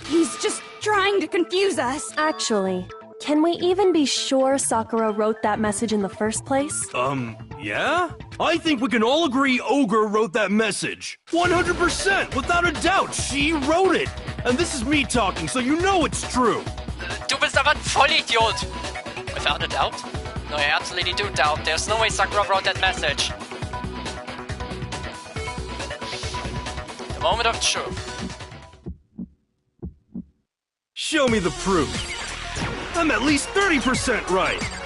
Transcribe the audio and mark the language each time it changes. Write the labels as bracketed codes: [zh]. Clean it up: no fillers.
[en] He's just trying to confuse us. Actually, can we even be sure Sakura wrote that message in the first place? Yeah? I think we can all agree Ogre wrote that message. 100%, without a doubt, she wrote it. And this is me talking, so you know it's true. [de] Du bist aber ein Vollidiot! [en] Without a doubt? No, I absolutely do doubt. There's no way Sakura wrote that message. The moment of truth. Show me the proof. I'm at least 30% right.